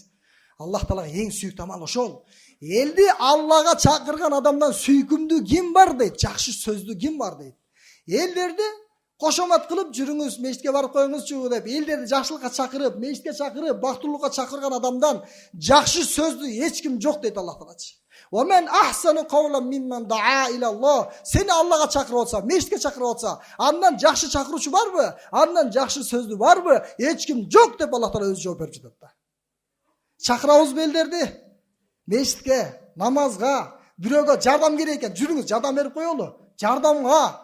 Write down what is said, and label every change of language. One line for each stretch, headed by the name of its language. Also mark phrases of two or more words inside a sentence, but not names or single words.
Kyrgyz: Аллах Таалага эң сүйүктүү амал ошол. Элди Аллага чакырган адамдан сүйкүмдүү ким бар дейт, жакшы сөздүү ким бар дейт. Элдерди кошомат кылып жүрүңүз, мешитке барып коюңузчу деп, элдерди жакшылыкка чакырып, мешитке чакырып, бактылуулукка чакырган адамдан жакшы сөздүү эч ким жок дейт Аллах Таалачы.
Arabic: ومن أحسن قولا ممن دعا إلى الله.
Kyrgyz: Сени Аллага чакырып атса, мешитке чакырып атса, андан жакшы чакыруучу барбы? Андан жакшы сөздүү барбы? Эч ким жок деп Аллах Таала өзү жооп берип жатат да. Чакырабызбы элдерди? Мешитке, намазга, бирөөгө жардам керек экен. Жүрүңүз, жардам берип коелу. Жардамга.